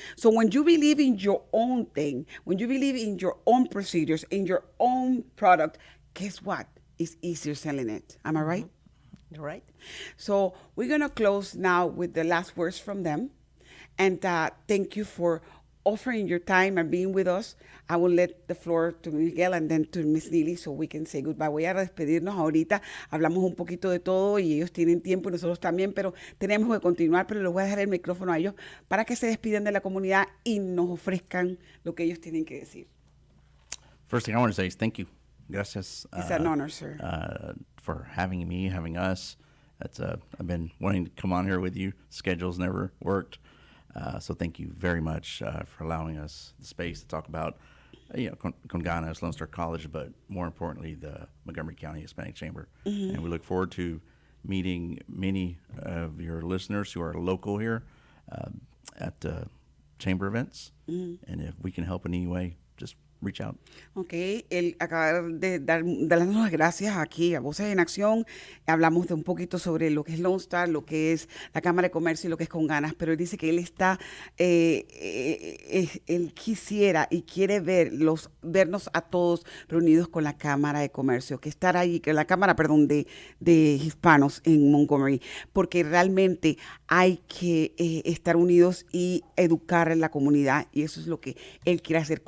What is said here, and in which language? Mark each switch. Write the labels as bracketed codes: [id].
[en] So when you believe in your own thing, when you believe in your own procedures, in your own product, guess what? It's easier selling it. Am I right? Right. So we're going to close now with the last words from them. And thank you for offering your time and being with us. I will let the floor to Miguel and then to Miss Neely so we can say goodbye. [es] Voy a despedirnos ahorita. Hablamos un poquito de todo y ellos tienen tiempo y nosotros también, pero tenemos que continuar. Pero les voy a dejar el micrófono a ellos para que se despidan de la comunidad y nos ofrezcan lo que ellos tienen que decir. [en] First thing I want to say is thank you. [es] Gracias. [en] It's an honor, sir. For having me, having us. I've been wanting to come on here with you. Schedules never worked. So thank you very much for allowing us the space to talk about Conganas, Lone Star College, but more importantly, the Montgomery County Hispanic Chamber. And we look forward to meeting many of your listeners who are local here at chamber events. And if we can help in any way, just reach out. [es] Ok, él acaba de darnos las gracias aquí a Voces en Acción. Hablamos de un poquito sobre lo que es Lone Star, lo que es la Cámara de Comercio y lo que es Conganas, pero él dice que él está, él quisiera y quiere vernos a todos reunidos con la Cámara de Comercio, que estar ahí, que la Cámara, perdón, de hispanos en Montgomery, porque realmente hay que estar unidos y educar en la comunidad, y eso es lo que él quiere hacer.